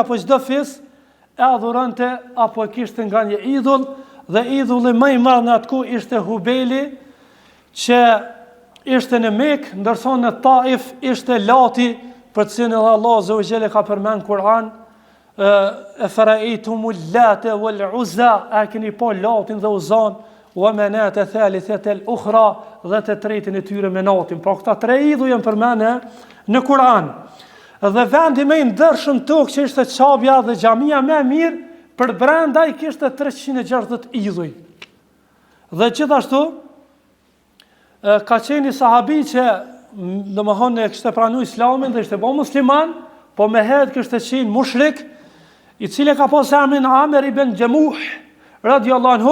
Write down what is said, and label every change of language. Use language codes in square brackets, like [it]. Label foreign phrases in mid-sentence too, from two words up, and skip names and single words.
[sq] apo çdo fis e adhuronte apo kishte nga një idhull, dhe idhulli më i madh në atë kohë ishte Hubeli, që ishte në Mekë, ndërsa në Taif ishte Lati, për cilin edhe Allah [ar] عز وجل [sq] ka përmend Kur'an: [ar] "أفرأيتم اللات والعزى", [sq] a keni pa Latin dhe Uzan, [ar] ومناة الثالثة الأخرى, [sq] dhe të tretin e tyre Menatin. Pra këta 3 idhuj janë përmendë në Kur'an. Dhe vendi më i ndershëm tokë që ishte Çabja dhe xhamia më e mirë, për brenda i kishte 360 idhuj. Dhe gjithashtu ka qenë një sahabi që domethënë e kishte pranuar Islamin dhe ishte bë musliman, po me herët kishte qenë mushrik, i cili ka pasur emrin Amer ibn Jamuh [ar] رضي الله عنه.